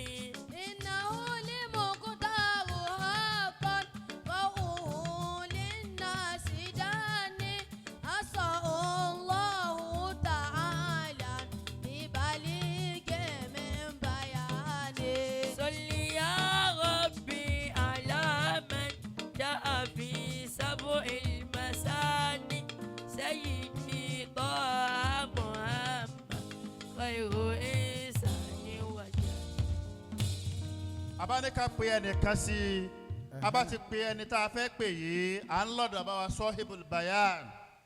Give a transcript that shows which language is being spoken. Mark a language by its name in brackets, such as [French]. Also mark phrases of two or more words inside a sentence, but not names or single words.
[Arabic] إنه لمقدار حقا وهو للناس جاني أسأل الله تعالى ببليغ من بياني. صل يا ربي على من جاء في سبع المثاني سيدي طه محمد خير إنسان وجاني. [Yoruba] abáni ká pe ẹnìkan sí i abá ti pe ẹni tá a fẹ́ pè yìí à ń lọ́dọ̀ bá wa [Arabic] صاحب البيان.